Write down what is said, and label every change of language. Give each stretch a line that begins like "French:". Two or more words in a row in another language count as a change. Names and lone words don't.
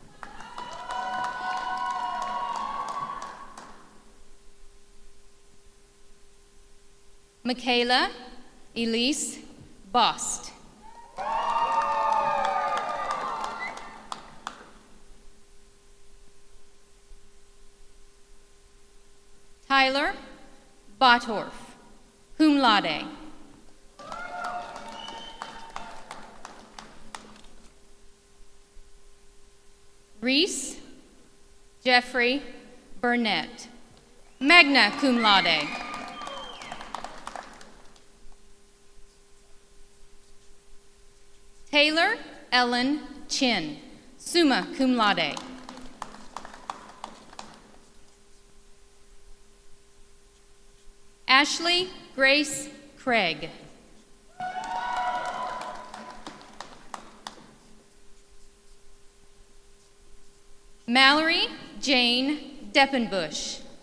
English: Michaela Elise Bost. Tyler Botorf,
Latin: cum laude.
English: Reese Jeffrey Burnett,
Latin: magna cum laude.
English: Taylor Ellen Chin,
Latin: summa cum laude.
English: Ashley Grace Craig. Mallory Jane Deppenbush.